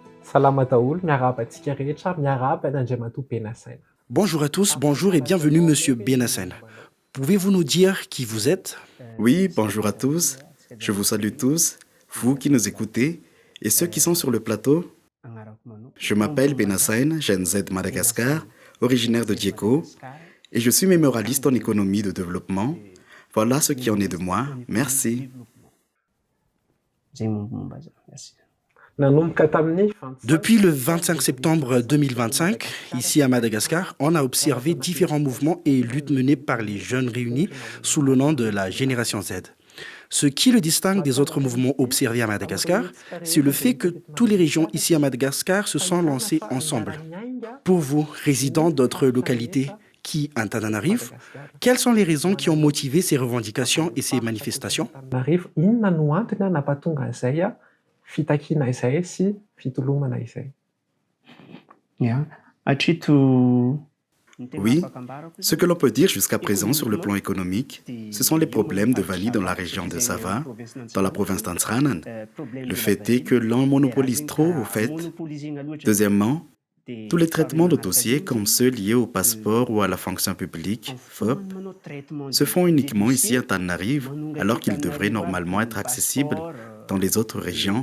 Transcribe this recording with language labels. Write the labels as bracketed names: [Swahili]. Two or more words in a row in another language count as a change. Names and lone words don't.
[Malagasy] Salama daholo, miarahaba antsika rehetra, miarahaba ny Andriamatoa Benasaina. [French] Bonjour à tous, bonjour et bienvenue Monsieur Benassine. Pouvez-vous nous dire qui vous êtes? Oui, bonjour à tous. Je vous salue tous, vous qui nous écoutez et ceux qui sont sur le plateau. Je m'appelle Benassine, Gen Z Madagascar, originaire de Dieko, et je suis mémorialiste en économie de développement. Voilà ce qui en est de moi. Merci. [Malagasy] Nanomboka tamin'ny [French] Depuis le 25 septembre 2025, ici à Madagascar, on a observé différents mouvements et luttes menées par les jeunes réunis sous le nom de la Génération Z. Ce qui le distingue des autres mouvements observés à Madagascar, c'est le fait que toutes les régions ici à Madagascar se sont lancées ensemble. Pour vous, résidents d'autres localités qui, Antananarivo, quelles sont les raisons qui ont motivé ces revendications et ces manifestations? [Malagasy] Antananarivo, inona no antony nampatonga an'izay fitakiana izay sy fitolomana izay? [French] Oui, ce que l'on peut dire jusqu'à présent sur le plan économique, ce sont les problèmes de vanille dans la région de Sava, dans la province d'Antsranan. Le fait est que l'on monopolise trop au fait. Deuxièmement, tous les traitements de dossiers comme ceux liés au passeport ou à la fonction publique, FOP, se font uniquement ici à Antananarivo alors qu'ils devraient normalement être accessibles dans les autres régions.